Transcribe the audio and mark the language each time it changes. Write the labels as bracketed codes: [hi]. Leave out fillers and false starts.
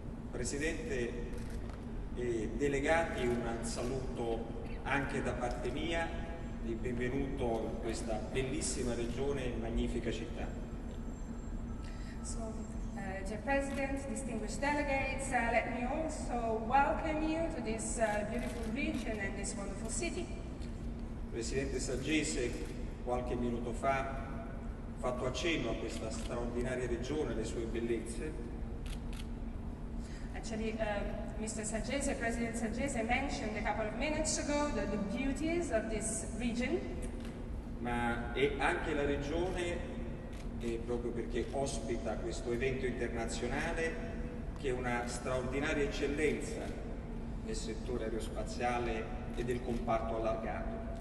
[it] Presidente e delegati, un saluto anche da parte mia di benvenuto in questa bellissima regione e magnifica città. [en] So, dear President, distinguished delegates, let me also welcome you to this beautiful region and this wonderful city. [it] Presidente Saggese, qualche minuto fa ha fatto accenno a questa straordinaria regione e le sue bellezze. [en] Actually, Mr. Saggese, President Saggese mentioned a couple of minutes ago the beauties of this region. [it] Ma è anche la regione, proprio perché ospita questo evento internazionale, che una straordinaria eccellenza nel settore aerospaziale e del comparto allargato.